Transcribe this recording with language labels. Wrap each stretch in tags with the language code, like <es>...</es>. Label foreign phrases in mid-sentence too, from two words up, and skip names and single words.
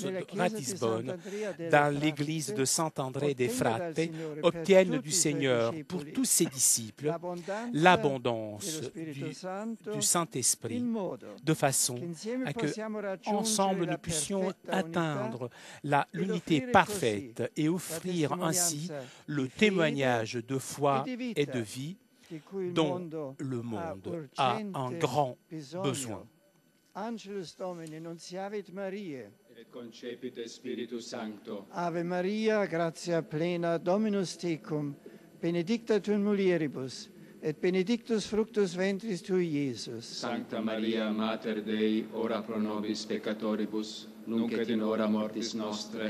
<fr>de Ratisbonne dans l'église de Saint-André des Frate, obtienne du Seigneur pour tous ses disciples l'abondance du Saint-Esprit, de façon à que, ensemble, nous puissions atteindre l'unité parfaite et offrir ainsi le témoignage de foi et de vie dont le monde a un grand besoin.</fr> <la>Angelus Domini, nunciavit Mariae. Et concepit Spiritus Sancto. Ave Maria, gratia plena, Dominus tecum, benedicta tu in mulieribus, et benedictus fructus ventris tui, Iesus. Sancta Maria, Mater Dei, ora pro nobis peccatoribus, nunc et in hora mortis nostre.</la>